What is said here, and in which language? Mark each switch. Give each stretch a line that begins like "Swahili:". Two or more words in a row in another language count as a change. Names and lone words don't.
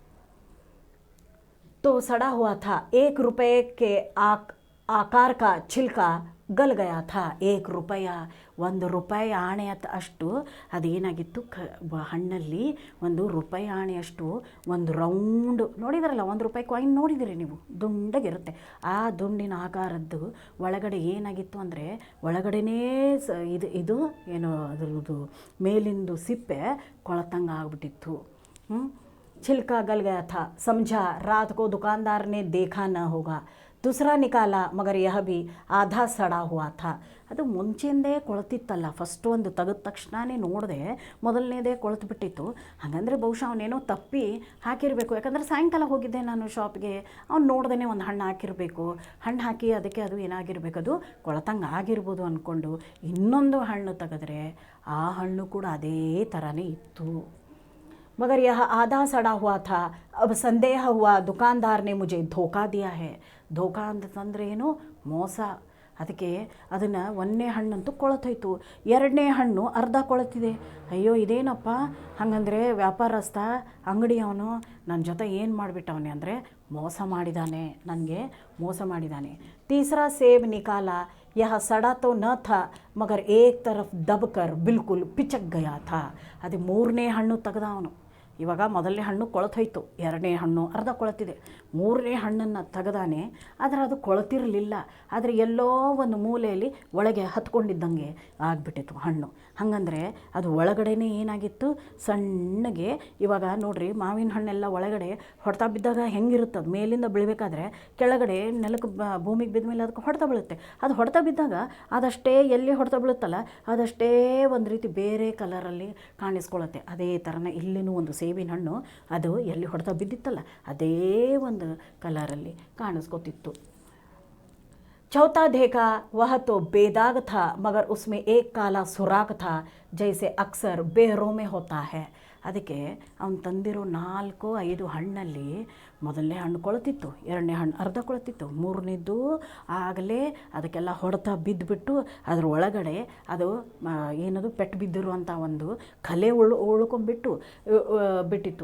Hindi: तो सड़ा हुआ था. 1 रुपये के आकार का छिलका गल गया था
Kannada: 1 ರೂಪಾಯ, 1 ರೂಪಾಯಿ ಆಣೆ ಅಷ್ಟು ಅದೇನಾಗಿತ್ತು ಹಣ್ಣಲ್ಲಿ 1 ರೂಪಾಯಿ ಆಣೆಯಷ್ಟು ಒಂದು ರೌಂಡು ನೋಡಿದ್ರಲ್ಲ, 1 ರೂಪಾಯಿ ಕಾಯಿನ್ ನೋಡಿದಿರಿ ನೀವು, ದುಂಡಗಿರುತ್ತೆ. ಆ ದುಂಡಿನ ಆಕಾರದ್ದು ಒಳಗಡೆ ಏನಾಗಿತ್ತು ಅಂದರೆ ಒಳಗಡೆನೇ ಇದು ಏನು ಅದರದ್ದು ಮೇಲಿಂದು ಸಿಪ್ಪೆ ಕೊಳತಂಗೆ ಆಗ್ಬಿಟ್ಟಿತ್ತು.
Hindi: छिलका गल गया था, समझा रात को दुकानदार ने देखा न होगा, दूसरा निकाला मगर यह भी आधा सड़ा हुआ था.
Kannada: ಅದು ಮುಂಚೆಯಿಂದೇ ಕೊಳ್ತಿತ್ತಲ್ಲ, ಫಸ್ಟ್ ಒಂದು ತೆಗೆದ ತಕ್ಷಣವೇ ನೋಡಿದೆ ಮೊದಲನೇದೇ ಕೊಳ್ತು ಬಿಟ್ಟಿತ್ತು. ಹಾಗಂದರೆ ಬಹುಶಃ ಅವನೇನೋ ತಪ್ಪಿ ಹಾಕಿರಬೇಕು, ಯಾಕಂದರೆ ಸಾಯಂಕಾಲ ಹೋಗಿದ್ದೆ ನಾನು ಶಾಪ್ಗೆ, ಅವ್ನು ನೋಡ್ದೇ ಒಂದು ಹಣ್ಣು ಹಾಕಿರಬೇಕು, ಹಣ್ಣು ಹಾಕಿ ಅದಕ್ಕೆ ಅದು ಏನಾಗಿರ್ಬೇಕು, ಅದು ಕೊಳತಂಗೆ ಆಗಿರ್ಬೋದು ಅಂದ್ಕೊಂಡು ಇನ್ನೊಂದು ಹಣ್ಣು ತೆಗೆದ್ರೆ ಆ ಹಣ್ಣು ಕೂಡ ಅದೇ ಥರನೇ ಇತ್ತು.
Hindi: मगर यह आधा सड़ा हुआ था. अब संदेह हुआ दुकानदार ने मुझे धोखा दिया है.
Kannada: ಧೋಕಾ ಅಂತಂದರೆ ಏನು, ಮೋಸ. ಅದಕ್ಕೆ ಅದನ್ನು 1ನೇ ಹಣ್ಣಂತೂ ಕೊಳತೋಯ್ತು, 2ನೇ ಹಣ್ಣು ಅರ್ಧ ಕೊಳತಿದೆ. ಅಯ್ಯೋ ಇದೇನಪ್ಪ, ಹಾಗಂದರೆ ವ್ಯಾಪಾರಸ್ಥ ಅಂಗಡಿಯವನು ನನ್ನ ಜೊತೆ ಏನು ಮಾಡಿಬಿಟ್ಟವನೇ ಅಂದರೆ ಮೋಸ ಮಾಡಿದ್ದಾನೆ, ನನಗೆ ಮೋಸ ಮಾಡಿದ್ದಾನೆ.
Hindi: तीसरा सेब निकाला, यह सड़ा तो न था मगर एक तरफ दबकर बिल्कुल पिचक गया था.
Kannada: ಅದು 3ನೇ ಹಣ್ಣು ತೆಗೆದ ಅವನು. ಇವಾಗ ಮೊದಲನೇ ಹಣ್ಣು ಕೊಳತೋಯ್ತು, 2ನೇ ಹಣ್ಣು ಅರ್ಧ ಕೊಳತಿದೆ, 3ನೇ ಹಣ್ಣನ್ನು ತೆಗೆದಾನೆ. ಆದರೆ ಅದು ಕೊಳತಿರಲಿಲ್ಲ, ಆದರೆ ಎಲ್ಲೋ ಒಂದು ಮೂಲೆಯಲ್ಲಿ ಒಳಗೆ ಹತ್ಕೊಂಡಿದ್ದಂಗೆ ಆಗಿಬಿಟ್ಟಿತ್ತು ಹಣ್ಣು. ಹಾಗಂದರೆ ಅದು ಒಳಗಡೆನೇ ಏನಾಗಿತ್ತು, ಸಣ್ಣಗೆ. ಇವಾಗ ನೋಡಿರಿ, ಮಾವಿನ ಹಣ್ಣೆಲ್ಲ ಒಳಗಡೆ ಹೊಡೆತ ಬಿದ್ದಾಗ ಹೆಂಗಿರುತ್ತೆ, ಅದು ಮೇಲಿಂದ ಬೀಳಬೇಕಾದ್ರೆ ಕೆಳಗಡೆ ನೆಲಕ್ಕೆ ಭೂಮಿಗೆ ಬಿದ್ದ ಮೇಲೆ ಅದಕ್ಕೆ ಹೊಡೆತ ಬೀಳುತ್ತೆ. ಅದು ಹೊಡೆತ ಬಿದ್ದಾಗ ಅದಷ್ಟೇ ಎಲ್ಲಿ ಹೊಡೆತ ಬೀಳುತ್ತಲ್ಲ ಅದಷ್ಟೇ ಒಂದು ರೀತಿ ಬೇರೆ ಕಲರಲ್ಲಿ ಕಾಣಿಸ್ಕೊಳ್ಳುತ್ತೆ. ಅದೇ ಥರನೇ ಇಲ್ಲಿನೂ ಒಂದು ಸೇಬಿನ ಹಣ್ಣು ಅದು ಎಲ್ಲಿ ಹೊಡೆತ ಬಿದ್ದಿತ್ತಲ್ಲ ಅದೇ ಒಂದು ಕಲರಲ್ಲಿ ಕಾಣಿಸ್ಕೊತಿತ್ತು.
Hindi: चौथा देखा वह तो बेदाग था मगर उसमें एक काला सुराख था जैसे अक्सर बेरों में होता है.
Kannada: ಅದಕ್ಕೆ ಅವನು ತಂದಿರೋ 4-5 ಹಣ್ಣಲ್ಲಿ ಮೊದಲನೇ ಹಣ್ಣು ಕೊಳ್ತಿತ್ತು, 2ನೇ ಹಣ್ಣು ಅರ್ಧ ಕೊಳ್ತಿತ್ತು, 3ನೇದ್ದು ಆಗಲೇ ಅದಕ್ಕೆಲ್ಲ ಹೊಡೆತ ಬಿದ್ದುಬಿಟ್ಟು ಅದ್ರ ಒಳಗಡೆ ಅದು ಏನದು ಪೆಟ್ಟು ಬಿದ್ದಿರುವಂಥ ಒಂದು ಕಲೆ ಉಳ್ಕೊಂಡ್ಬಿಟ್ಟು ಬಿಟ್ಟಿತ್ತು.